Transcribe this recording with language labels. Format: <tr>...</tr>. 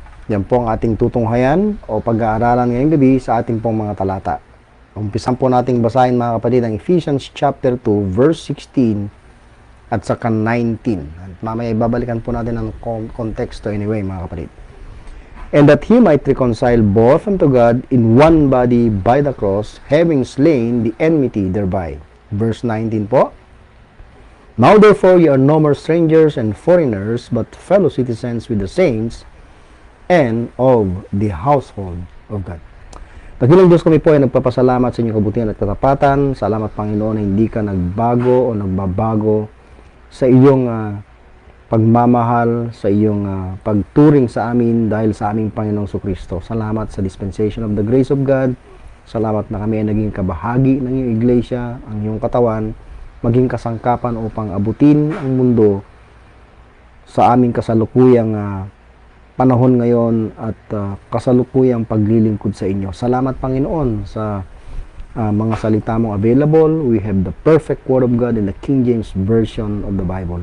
<tl>Yan po ang ating tutunghayan o pag-aaralan ngayong gabi sa ating pong mga talata. Umpisan po nating basahin mga kapatid ang Ephesians chapter 2 verse 16 at saka 19. At mamaya ibabalikan po natin ang konteksto anyway mga kapatid.</tl> <en>And that he might reconcile both unto God in one body by the cross, having slain the enmity thereby. Verse 19 po. Now therefore ye are no more strangers and foreigners, but fellow citizens with the saints, and of the household of God.</en> <tl>Dakilang Diyos, kami po ay nagpapasalamat sa inyong kabutihan at katapatan. Salamat Panginoon na hindi ka nagbago o nagbabago sa iyong pagmamahal, sa iyong pagturing sa amin dahil sa aming Panginoong Kristo. Salamat sa</tl> <en>dispensation of the grace of God.</en> <tl>Salamat na kami ay naging kabahagi ng iyong iglesia, ang iyong katawan, maging kasangkapan upang abutin ang mundo sa aming kasalukuyang panahon ngayon at kasalukuyang paglilingkod sa inyo. Salamat Panginoon sa mga salita mong available.</tl> <en>We have the perfect Word of God in the King James Version of the Bible.</en>